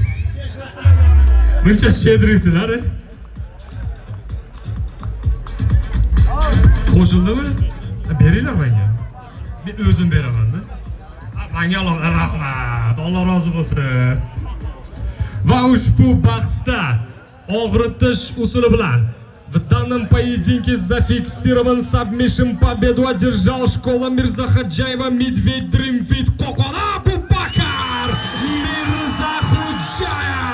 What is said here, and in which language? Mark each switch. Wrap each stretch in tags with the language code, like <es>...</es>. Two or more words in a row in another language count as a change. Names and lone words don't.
<uz>Buncha shedriysizlar. Qo'shildimi? Beringlar menga. Men o'zim beraman-da. Menga rahmat. Alloh rozi bo'lsin. Va ushbu bahsda og'ritish usuli bilan</uz> <ru>в данном поединке зафиксирован submission победу одержал школа Мирзахаджаева Медведь Dream Fit Kokon Абубакар Мирзахаджаев.</ru>